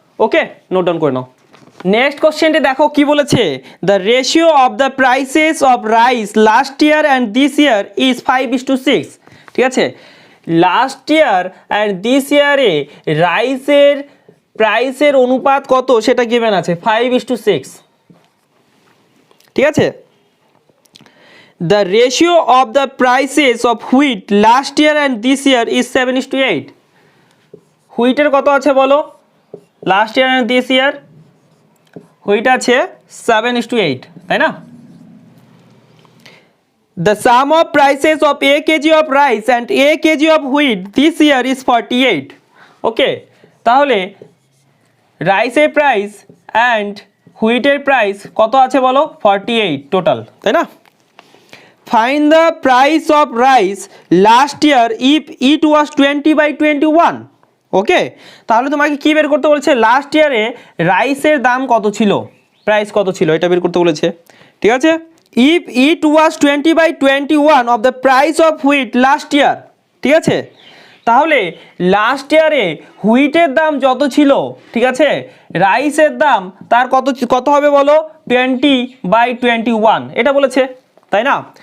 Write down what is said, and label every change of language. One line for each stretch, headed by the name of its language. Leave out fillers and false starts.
English: Okay note down করে নাও। Next কোশ্চেনটি
Bangla: দেখো কি বলেছে,
English: The ratio of the prices of rice last year and this year is 5:6, ঠিক আছে।
Bangla: লাস্ট ইয়ার অ্যান্ড দিস ইয়ারে রাইসের প্রাইসের অনুপাত কত সেটা গিভেন আছে 5:6, ঠিক আছে।
English: The ratio of the prices of wheat last year and this year is 7:8.
Bangla: হুইটের কত আছে বলো last year
English: and this year,
Bangla: wheat আছে 7:8, তাই না।
English: The sum of prices of a kg of rice and a kg of wheat this year is 48.
Bangla: ওকে তাহলে রাইসের price and হুইটের price কত আছে বলো 48 টোটাল, তাই না।
English: Find the price of rice last year if it was 20/21.
Bangla: ওকে তাহলে তোমাকে কি বের করতে বলেছে, লাস্ট ইয়ারে রাইসের দাম কত ছিল, প্রাইস কত ছিল এটা বের করতে বলেছে, ঠিক আছে।
English: if it was 20/21 of the price of wheat last year,
Bangla: ঠিক আছে। তাহলে লাস্ট ইয়ারে হুইটের দাম যত ছিল, ঠিক আছে, রাইসের দাম তার কত হবে বলো 20/21, এটা বলেছে, তাই না।